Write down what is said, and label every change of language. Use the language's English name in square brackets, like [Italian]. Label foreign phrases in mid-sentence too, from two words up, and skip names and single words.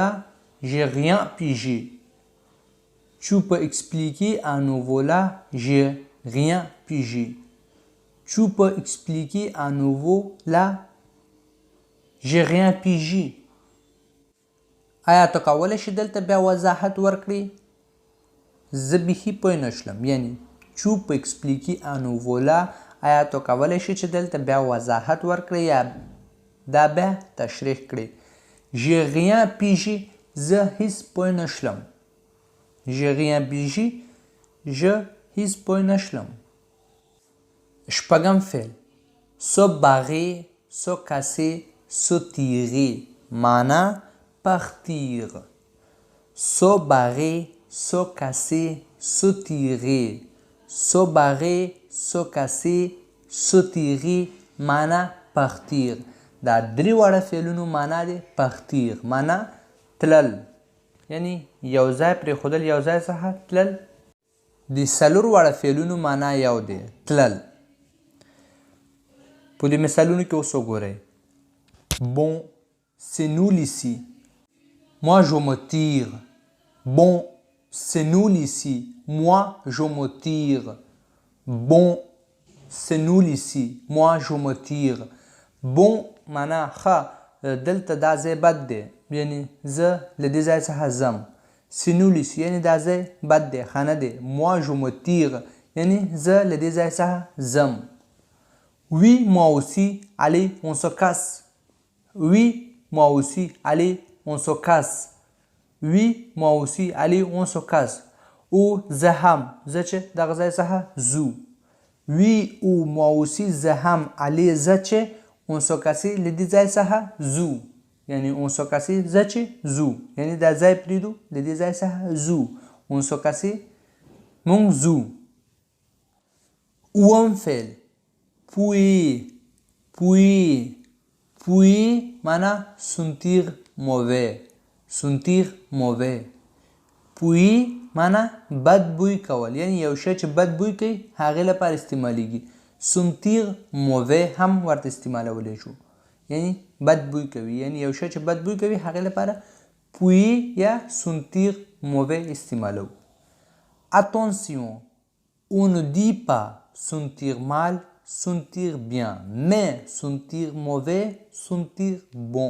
[French] J'ai rien pigé. Tu peux expliquer à nouveau là? J'ai rien pigé. Tu peux expliquer à nouveau là? J'ai rien pigé. [Pashto] آیا ته کولی شې دلته بیا وضاحت ورکړې؟ زه بیخي پوه نه شلم. یعنی [French] tu peux expliquer à nouveau là. [Pashto] آیا ته کولی شې چې دلته بیا وضاحت ورکړې یا دا بیا تشریح کړې؟ [French] J'ai rien pigé. [Pashto] زه هیڅ پوه نه شلم. [French] J'ai rien pigé. [Pashto] زه هیڅ پوه نه شلم. [French] شپږم فعل se barrer, se casser, se tirer. [Pashto] معنا partir. [French] Se barrer, se casser, se tirer. Se barrer, se casser, se tirer معنا partir. [Pashto] دا درې واړه فعلونو معنا دی partir. معنا تلل یعنی یو ځای پرېښودل یو ځای څخه تلل. د څلور واړه فعلونو معنا یو دی تلل. په دې مثالونو کې اوس وګورئ. [French] Bon, c'est nul ici. Moi, je me tire. Bon, c'est nul ici. Moi, je me tire. Bon, c'est nul ici. Moi, je me tire. Bon, [Pashto] معنا ښه دلته دا ځای بد دی یعنی زه له دې ځای څخه ځم. [French] C'est nul ici [Pashto] یعنی دا ځای بد دی ښه نه دی. [French] Moi, je me tire [Pashto] یعنی زه له دې ځای څخه ځم. [French] Oui, moi aussi. Allez, on se casse. Oui, moi aussi. Allez, on se casse. Oui, moi aussi. Allez, on se casse. [Pashto] او زه هم زه چې دغه ځای څخه ځو. [French] Oui, او moi aussi. [Pashto] زه هم allez زه چې [French] on se casse [Pashto] له دې ځای څخه ځو. یعنی [French] on se casse [Pashto] زه چې ځو یعنی دا ځای پرېږدو له دې ځای څخه ځو. [French] on se casse [Pashto] مونږ ځو. اووم فعل puer. [French] puer. puer معنا sentir mauvais. sentir mauvais. [Pashto] puer معنا بد بوی کول یعنی یو شی چې بد بوی کوي هغې لپاره استعمالیږي. [French] sentir mauvais [Pashto] هم ورته استعمالولی شو یعنی بد بوی کوي یعنی یو شی چې بد بوی کوي هغې لپاره پویی یا [French] sentir mauvais [Pashto] استعمالو. [French] Attention, on ne dit pas sentir mal, sentir bien, mais sentir mauvais, sentir bon.